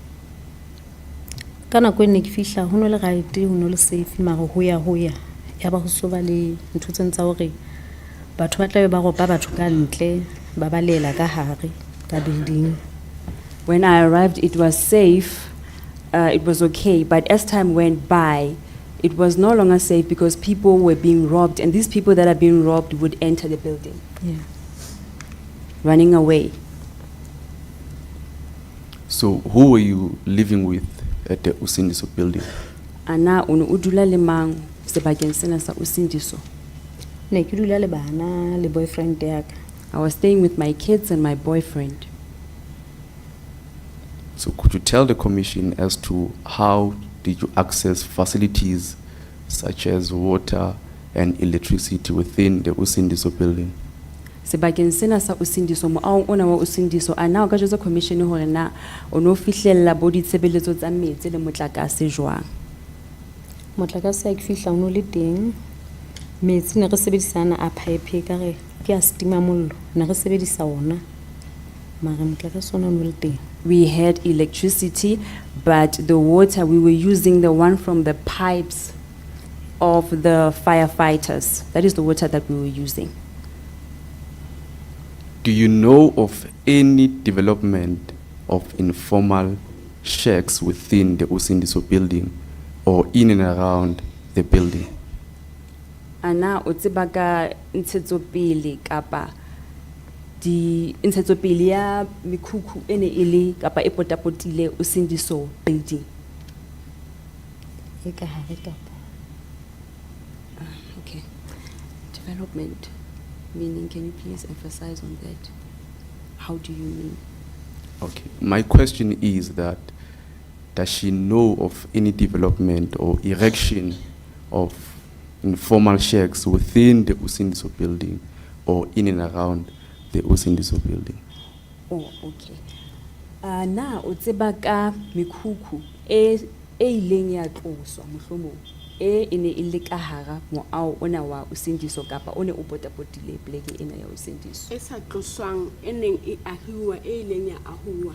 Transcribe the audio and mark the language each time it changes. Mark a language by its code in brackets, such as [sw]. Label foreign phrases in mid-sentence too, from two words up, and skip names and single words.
[st] Ka nako e ne ke fihla ho no le right ho no le safe mara ho ya ya ba ho so ba le ntho tse ntsa hore batho ba tla be ba ropa batho ka ntle ba ba lela ka hare ka building. [en] When I arrived, it was safe, it was okay, but as time went by, it was no longer safe because people were being robbed, and these people that are being robbed would enter the building, Yeah. running away. So who were you living with at the Usindiso building? [st] Ana ono udula le mang sebakeng sena sa Usindiso. Ne ke dula le bana le boyfriend ya ka. [en] I was staying with my kids and my boyfriend. So could you tell the commission as to how did you access facilities such as water and electricity within the Usindiso building? [st] Sebakeng sena sa Usindiso moaong ona wa Usindiso ana o ka jwetsa commission hore na ono fihlella bo ditshebeletso tsa metsi le motlakase jwang. Motlakase ya ke fihla o no le teng. Metsi ne re sebedisana a pipe ka re ke a stima mollo ne re sebedisa ona mara motlakase ona o no le teng. [en] We had electricity, but the water, we were using the one from the pipes of the firefighters. That is the water that we were using. Do you know of any development of informal shacks within the Usindiso building or in and around the building? [st] Ana o tseba ka ntshetsopele kapa di ntshetsopele ya mikhukhu ene ile kapa e potapotile Usindiso building. E ka hare kapa. [en] Okay. Development, meaning, can you please emphasize on that? How do you mean? Okay. My question is that does she know of any development or erection of informal shacks within the Usindiso building or in and around the Usindiso building? Oh, okay. [st] Na o tseba ka mikhukhu e ileng ya tloswa mohlomong e ene ile ka hara moao ona wa Usindiso kapa one o potapotile pleke ena ya Usindiso. Esa tloswang eneng e ahiwa e ileng ya ahuwa